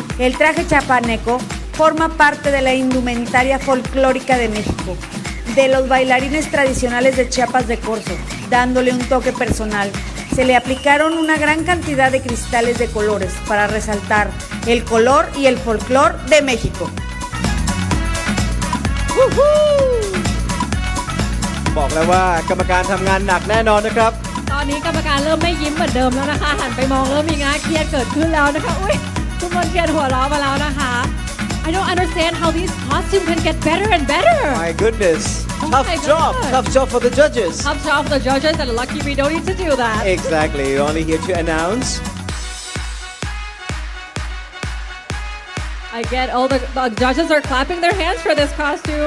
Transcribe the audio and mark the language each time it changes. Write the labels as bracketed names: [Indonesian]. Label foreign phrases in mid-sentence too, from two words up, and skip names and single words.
[Spanish] El traje chapaneco forma parte de la indumentaria folclórica de México, de los bailarines tradicionales de Chiapas de Corzo, dándole un toque personal. Se le aplicaron una gran cantidad de cristales de colores para resaltar el color y el folclor de México. [Thai] บอกแล้วว่ากรรมการทำงานหนักแน่นอนนะครับ ตอนนี้กรรมการเริ่มไม่ยิ้มเหมือนเดิมแล้วนะคะหันไปมองเริ่มมีงาเครียดเกิดขึ้นแล้วนะคะอุ๊ยทุกคนเครียดหัวเราะมาแล้วนะคะ [English] I don't understand how these costumes can get better and better. My goodness. Tough job for the judges. Tough job for the judges, and lucky we don't need to do that. Exactly. We're only here to announce. I I get all the judges are clapping their hands for this costume.